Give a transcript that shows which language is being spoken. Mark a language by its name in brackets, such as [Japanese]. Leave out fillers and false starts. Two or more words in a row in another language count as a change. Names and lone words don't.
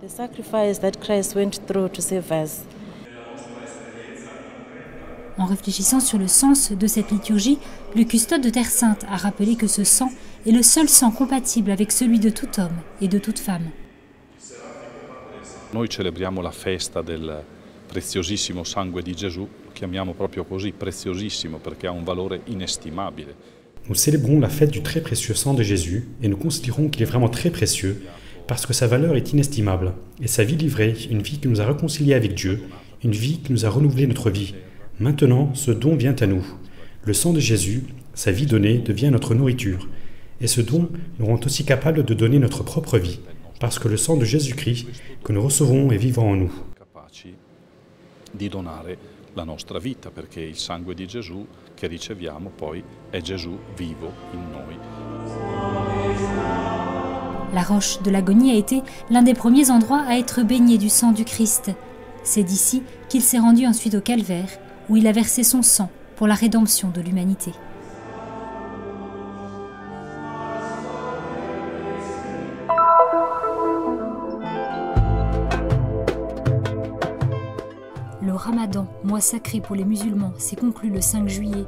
[French] En réfléchissant sur le sens de cette liturgie, le custode de Terre Sainte a rappelé que ce sang est le seul sang compatible avec celui de tout homme et de toute femme. [Italian] Noi celebriamo la festa del preziosissimo sangue di Gesù, lo chiamiamo proprio così, preziosissimo, perché ha un valore inestimabile. [French] Nous célébrons la fête du très précieux sang de Jésus et nous considérons qu'il est vraiment très précieux parce que sa valeur est inestimable et sa vie livrée, une vie qui nous a réconciliés avec Dieu, une vie qui nous a renouvelé notre vie. Maintenant, ce don vient à nous. Le sang de Jésus, sa vie donnée, devient notre nourriture. Et ce don nous rend aussi capables de donner notre propre vie, parce que le sang de Jésus-Christ que nous recevons est vivant en nous. [Italian] Capaci di donare la nostra vita, perché il sangue di Gesù che riceviamo poi è Gesù vivo in noi. [French] La roche de l'agonie a été l'un des premiers endroits à être baigné du sang du Christ. C'est d'ici qu'il s'est rendu ensuite au calvaire, où il a versé son sang pour la rédemption de l'humanité. Le Ramadan, mois sacré pour les musulmans, s'est conclu le 5 juillet.